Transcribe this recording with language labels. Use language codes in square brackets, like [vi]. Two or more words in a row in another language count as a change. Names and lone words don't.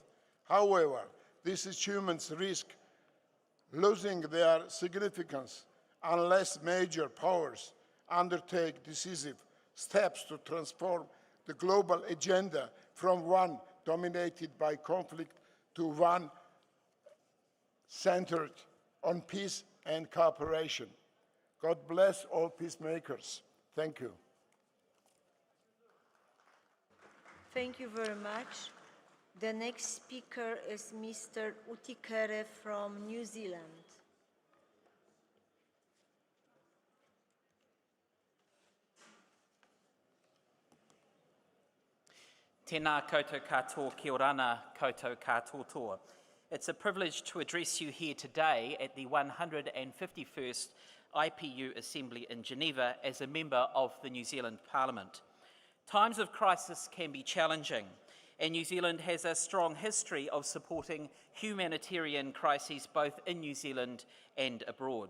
[en] However, these achievements risk losing their significance unless major powers undertake decisive steps to transform the global agenda from one dominated by conflict to one centered on peace and cooperation. God bless all peacemakers. Thank you. Thank you very much. The next speaker is Mr. Utikere from New Zealand. [mi] Tēnā koutou katoa, [rar] kia orana [mi] koutou katoa. [en] It's a privilege to address you here today at the 151st IPU Assembly in Geneva as a member of the New Zealand Parliament. Times of crisis can be challenging, and New Zealand has a strong history of supporting humanitarian crises both in New Zealand and abroad.